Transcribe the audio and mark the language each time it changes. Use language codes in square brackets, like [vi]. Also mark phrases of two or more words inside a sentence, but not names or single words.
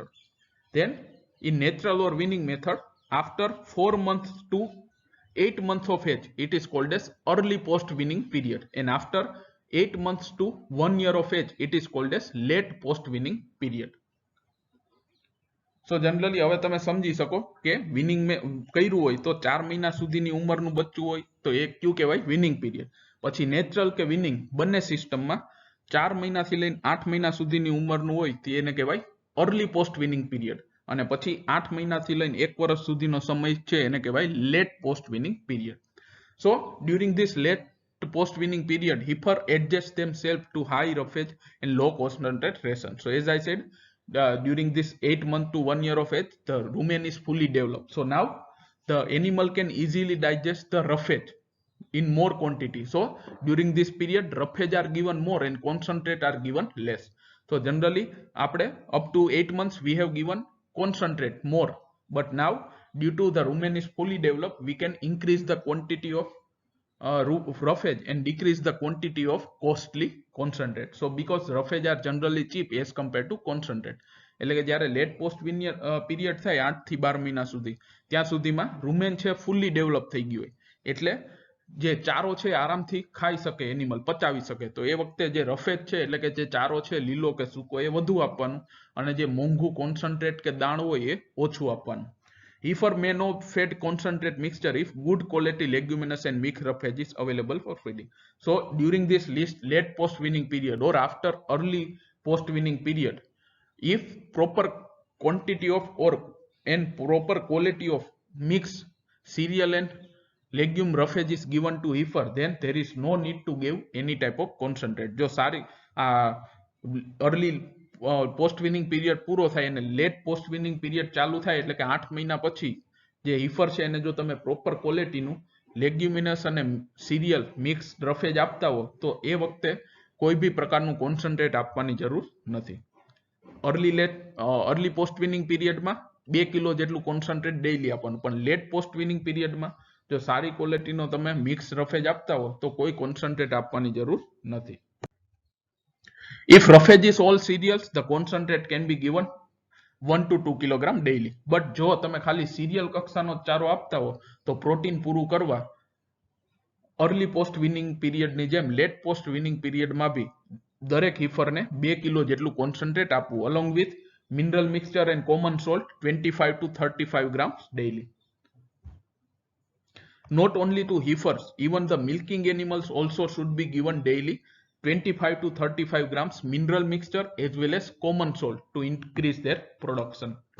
[en] Then in natural or weaning method after 4 months to 8 months of age it is called as early post weaning period and after 8 months to 1 year of age it is called as late post weaning period. So generally [gu] હવે તમે સમજી શકો કે વિનિંગ મે કર્યું હોય તો 4 મહિના સુધીની ઉંમરનું બચ્ચું હોય તો એ ક્યું કહેવાય [en] weaning period. [gu] પછી નેચરલ કે વિનિંગ બંને સિસ્ટમમાં 4 મહિનાથી લઈને 8 મહિના સુધીની ઉંમરનું હોય તે એને કહેવાય [en] early post weaning period [gu] અને પછી 8 મહિનાથી લઈને 1 વર્ષ સુધીનો સમય છે એને કહેવાય [en] late post weaning period. So during this late post weaning period heifer adjust themselves to high roughage and low concentrate ration. So as I said during this 8 month to 1 year of age the rumen is fully developed. So now the animal can easily digest the roughage in more quantity. So during this period roughage are given more and concentrate are given less. So generally [gu] આપણે [en] up to 8 months we have given concentrate more, but now due to the rumen is fully developed we can increase the quantity of roughage and decrease the quantity of costly concentrate. So because roughage are generally cheap as compared to concentrate [gu] એટલે કે જ્યારે [en] late post period [gu] થાય 8 થી 12 મહિના સુધી ત્યાં સુધીમાં રૂમેન છે [en] fully develop [gu] થઈ ગયું હોય એટલે જે ચારો છે આરામથી ખાઈ શકે એનિમલ, પચાવી શકે. તો એ વખતે જે રફેજ છે એટલે કે જે ચારો છે લીલો કે સૂકો એ વધુ આપવાનું, અને જે મોંઘું કોન્સન્ટ્રેટ કે દાણ હોય એ ઓછું આપવાનું. [en] Heifer may not feed concentrate mixture if good quality leguminous and mixed roughage is available for feeding. So during this list late post weaning period or after early post weaning period, if proper quantity of or and proper quality of mixed cereal and legume roughage is given to heifer, then there is no need to give any type of concentrate. [gu] જો સારી [en] early post weaning period [gu] પૂરો થાય અને [en] late post weaning period [gu] ચાલુ થાય એટલે કે 8 મહિના પછી જે હીફર છે એને જો તમે [en] proper qualityનું [gu] લેગ્યુમિનસ અને [en] cereal mix roughage [gu] આપતા હો તો એ વખતે કોઈ બી પ્રકારનું કોન્સન્ટ્રેટ આપવાની જરૂર નથી. [en] early post weaning periodમાં [gu] 2 કિલો જેટલું કોન્સન્ટ્રેટ ડેઈલી આપવાનું, પણ [en] late post weaning periodમાં [gu] જો સારી ક્વોલિટીનો તમે [en] mix roughage [gu] આપતા હો તો કોઈ કોન્સન્ટ્રેટ આપવાની જરૂર નથી. [en] If roughage is all cereals, the concentrate can be given 1 to 2 kilogram daily. [gu] But જો તમે ખાલી સિરિયલ કક્ષાનો ચારો આપતા હો તો પ્રોટીન પૂરું કરવા [en] early post weaning periodની [gu] જેમ [en] late post weaning periodમાં [gu] બી દરેક હીફરને 2 કિલો જેટલું કોન્સન્ટ્રેટ આપવું [en] along with mineral mixture and common salt 25 to 35 grams daily. Not only to heifers, even the milking animals also should be given daily 25 to 35 grams mineral mixture as well as common salt to increase their production.